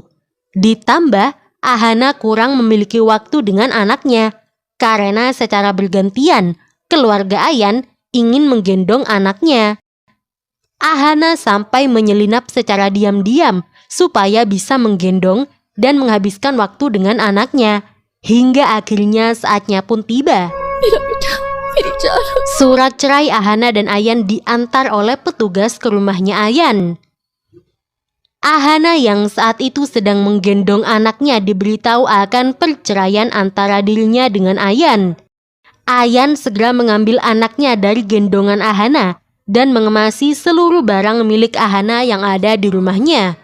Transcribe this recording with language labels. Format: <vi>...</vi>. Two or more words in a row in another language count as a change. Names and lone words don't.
<id>Ditambah, Ahana kurang memiliki waktu dengan anaknya karena secara bergantian keluarga Ayan ingin menggendong anaknya. Ahana sampai menyelinap secara diam-diam supaya bisa menggendong dan menghabiskan waktu dengan anaknya. Hingga akhirnya saatnya pun tiba.</id> <hi>मेरा बेटा मेरी जान।</hi> <id>Surat cerai Ahana dan Ayan diantar oleh petugas ke rumahnya Ayan. Ahana yang saat itu sedang menggendong anaknya diberitahu akan perceraian antara dirinya dengan Ayan. Ayan segera mengambil anaknya dari gendongan Ahana dan mengemasi seluruh barang milik Ahana yang ada di rumahnya.</id>